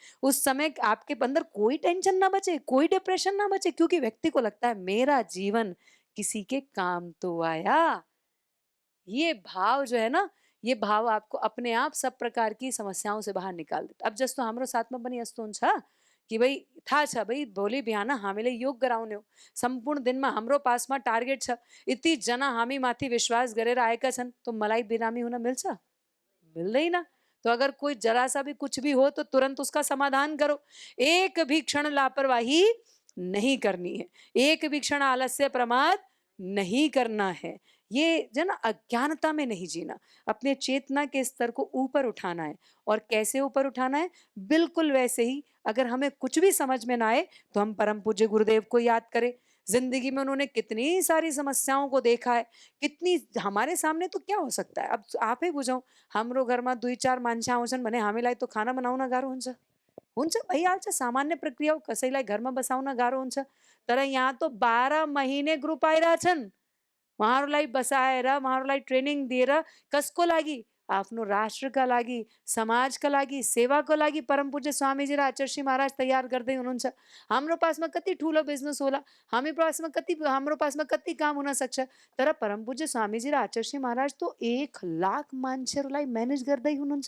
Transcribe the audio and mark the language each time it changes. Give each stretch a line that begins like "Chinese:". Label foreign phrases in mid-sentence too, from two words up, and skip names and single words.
Hindi: उस समय आपके अंदर कोई टेंशन ना बचे, कोई डिप्रेशन ना बचे, क्योंकि व्यक्ति को लगता है मेरा जीवन किसी के काम तो आया। ये भाव जो है ना, ये भाव आपको अपने आप सब प्रकार की समस्याओं से बाहर निकाल देता।
Nepali: अब जस्तो हमरो साथ में बनी अस्तोन छ कि भाई था छ भाई भोलि बिहान हामीले योग गराउने हो, सम्पूर्ण दिनमा हाम्रो पासमा टार्गेट छ, यति जना हामी माथि विश्वास गरेर आएका छन्, तो मलाई बिरामी हुन मिल्छ? मिल्दैन।
Hindi: तो अगर कोई जरा सा भी कुछ भी हो तो तुरंत उसका समाधान करो। एक भी क्षण लापरवाही नहीं करनी है, एक भी क्षण आलस्य प्रमाद नहीं करना है। ये जो ना अज्ञानता में नहीं जीना, अपने चेतना के स्तर को ऊपर उठाना है। और कैसे ऊपर उठाना है? बिल्कुल वैसे ही, अगर हमें कुछ भी समझ में ना आए तो हम परम पूज्य गुरुदेव को याद करें। जिंदगी में उन्होंने कितनी सारी समस्याओं को देखा है, कितनी हमारे सामने तो क्या हो सकता है। अब आप ही बुझाऊ,
Nepali: हाम्रो घरमा 2-4 मान्छे आउँछन् भने हामीलाई तो खाना बनाउन गाह्रो हुन्छ। हुन्छ भइहाल्छ, सामान्य प्रक्रिया हो, कसैलाई घरमा बसाउन गाह्रो हुन्छ। तर यहाँ तो 12 महीने ग्रुप आइरहेछन्, उहाँहरूलाई बसाएर उहाँहरूलाई ट्रेनिङ दिएर कसको लागि? आफ्नो राष्ट्रका लागि, समाजका लागि, सेवाको लागि परम पूज्य स्वामीजी र आचार्य महाराज तयार गर्दै हुनुहुन्छ। हाम्रो पासमा कति ठुलो बिजनेस होला, हाम्रो पासमा कति काम हुन सक्छ, तर परम पूज्य स्वामीजी र आचार्य महाराज तो 1,00,000 मान्छेहरूलाई म्यानेज गर्दै हुनुहुन्छ।